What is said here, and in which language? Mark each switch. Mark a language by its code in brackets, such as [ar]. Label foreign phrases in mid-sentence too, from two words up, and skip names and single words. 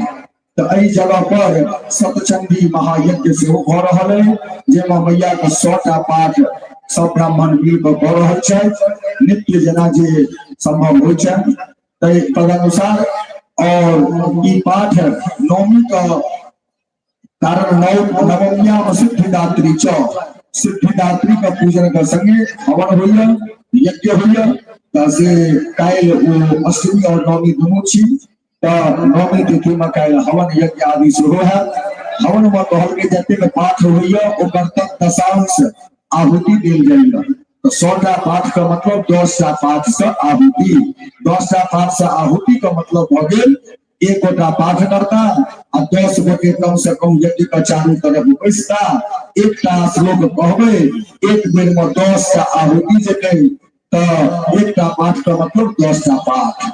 [mai] तो एहि जगह पर सतचंडी महायज्ञ सेहो भ रहल है, जेमा मैया के 100टा पाठ सब ब्राह्मण मिल के भ रहल छै, नित्य जना जे संभव होइ छै तदनुसार। और ई पाठ नवमी का कारण नवमिया में सिद्धिदात्री च सिद्धिदात्री का पूजन के संगे हवन होइया, यज्ञ होइया। से काल्हि ओ अष्टमी और नवमी दुनू छी, तो नवमी तिथि में काल्हि हवन यज्ञ आदि सेहो है। हवन में कहल गेल जतेक पाठ होइया ओकर दशांश आहुति देल जाइया। तो 100टा पाठ का मतलब 10टा पाठ से आहुति, 10टा पाठ से आहुति का मतलब भ गेल एक गोटा पाठ करता आ 10 गोटे कम से कम यज्ञ का चारू तरफ बैसता, एकटा श्लोक कहबे, एक बेर में 10टा आहुति जेतै, तो एकटा पाठ का मतलब 10टा पाठ।